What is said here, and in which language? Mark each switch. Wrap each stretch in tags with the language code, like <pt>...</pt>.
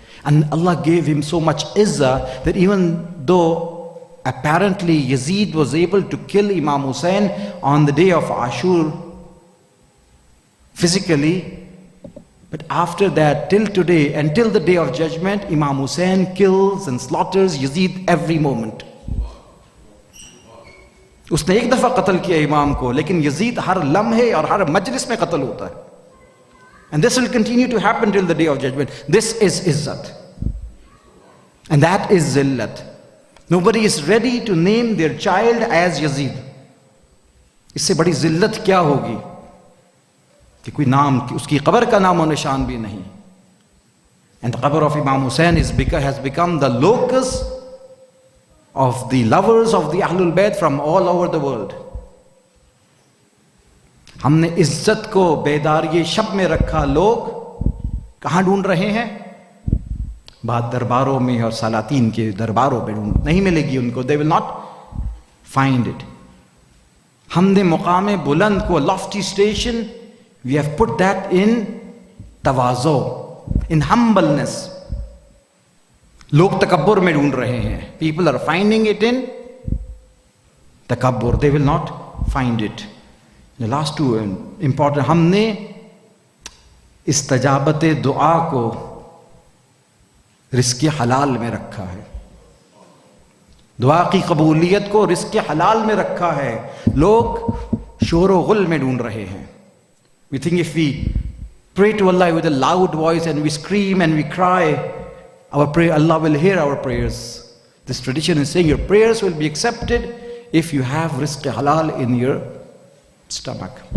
<en>And Allah gave him so much izzah that even though apparently Yazid was able to kill Imam Hussain on the day of Ashur physically, but after that, till today, until the day of judgment, Imam Hussain kills and slaughters Yazid every moment.</en> <hi>उसने एक दफा कत्ल किया इमाम को, लेकिन Yazid हर लम्हे और हर मजलिस में कत्ल होता है.</hi> <en>And this will continue to happen till the day of judgment. This is izzat. And that is zillat. Nobody is ready to name their child as Yazid.</en> <hi>इससे बड़ी जिल्लत क्या होगी कि कोई नाम, उसकी कब्र का नाम और निशान भी नहीं.</hi> <en>And the qabr of Imam Hussain has become the locus of the lovers of the Ahlul Bayt from all over the world.</en> <hi>हमने इज्जत को बेदारी शब में रखा. लोग कहाँ ढूंढ रहे हैं? बाद दरबारों में और सलातीन के दरबारों में ढूंढ, नहीं मिलेगी उनको.</hi> <en>They will not find it.</en> <hi>हमने मुकाम बुलंद को,</hi> <en>lofty station, we have put that in tawazu, in humbleness.</en> <hi>लोग तकब्बुर में ढूंढ रहे हैं.</hi> <en>People are finding it in takabbur. They will not find it. The last two important.</en> <hi>हमने इस्तजाबत दुआ को रिस्क हलाल में रखा है. दुआ की कबूलियत को रिस्क हलाल में रखा है. लोग शोर व गुल में ढूंढ रहे हैं.</hi> <en>We think if we pray to Allah with a loud voice and we scream and we cry, our prayer, Allah will hear our prayers. This tradition is saying your prayers will be accepted if you have rizq halal in your stomach.</en>